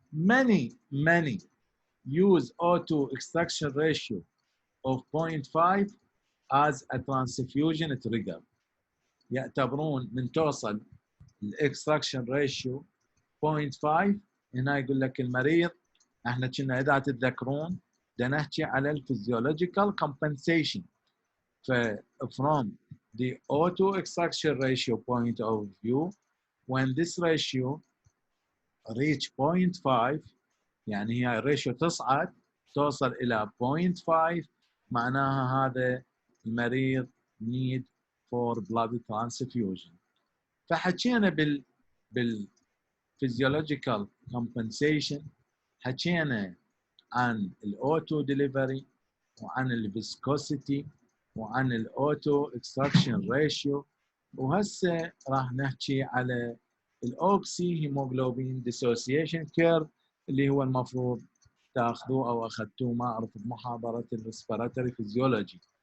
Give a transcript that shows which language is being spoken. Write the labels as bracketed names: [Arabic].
[English] Many use auto extraction ratio of 0.5 as a transfusion trigger. [Arabic] يعتبرون من توصل الاكستراكشن ريشيو 0.5 هنا يقول لك المريض احنا كنا اذا تتذكرون بدنا نحكي على الفيزيولوجيكال compensation. [English] From the auto extraction ratio point of view, when this ratio reach 0.5 [Arabic] يعني هي الريشيو تصعد توصل إلى 0.5 معناها هذا المريض [English] need for blood transfusion. [Arabic] فحكينا بالphysiological compensation حكينا عن الauto delivery وعن الفيسكوسيتي وعن الاوتو اكستراكشن ريشيو، وهسه راح نحكي على الاوكسي هيموغلوبين ديسوسيشن كيرف اللي هو المفروض تاخذوه او اخذتوه ما اعرف بمحاضره الريسبيراتوري فيزيولوجي.